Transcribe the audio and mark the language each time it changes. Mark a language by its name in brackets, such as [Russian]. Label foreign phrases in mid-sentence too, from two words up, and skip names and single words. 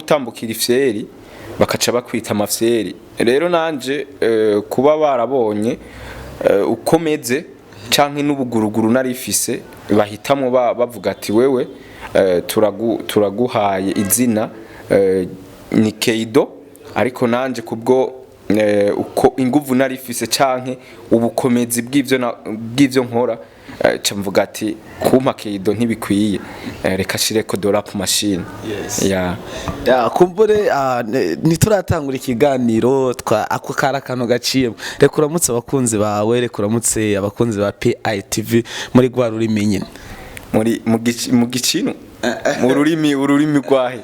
[Rundi] gutambukira ifyeri bakaca bakwita amafyeri rero nanje kuba barabonye ukomeze canke n'ubuguruguru narifise bahitamwe bavuga ati wewe turaguhaye izina ni K-Don ariko nanje kubwo uko inguvu narifise canke ubukomezi bw'ivyo nkora camvuga ati kumpa K-Don ntibikwiye reka shireko do [English] rap machine [Rundi] kumbure nituratangura ikiganiro ako karakano gaciye reka uramutse abakunzi bawe reka uramutse abakunzi ba PITV muri gwa rurimi nyine mu gicino ururimi rwahe